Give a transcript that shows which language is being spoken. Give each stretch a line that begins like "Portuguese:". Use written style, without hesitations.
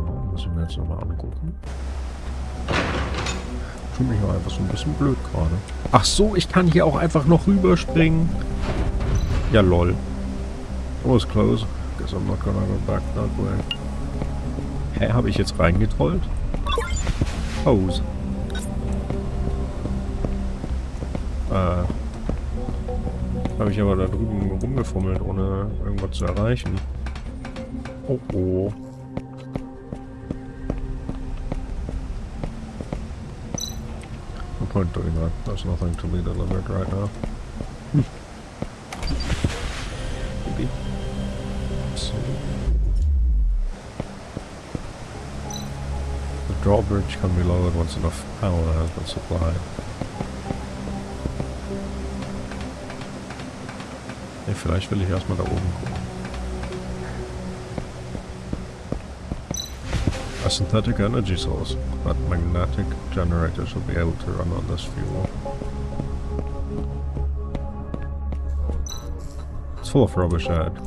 German: Muss ich mir jetzt nochmal angucken. fühle mich einfach so ein bisschen blöd gerade. Ach so, ich kann hier auch einfach noch rüberspringen.
English: Ja, lol. Oh, it's close. Guess I'm not gonna go back that way.
German: Hä, habe ich jetzt reingetrollt? Pose. Habe ich aber da drüben rumgefummelt, ohne irgendwas zu erreichen. Oh oh.
English: No point doing that. There's nothing to be delivered right now. Maybe. So. The drawbridge can be lowered once enough power has been supplied.
German: Nee, vielleicht will ich erstmal da oben gucken.
English: A synthetic energy source. That magnetic generator should be able to run on this fuel. It's full of rubbish ahead.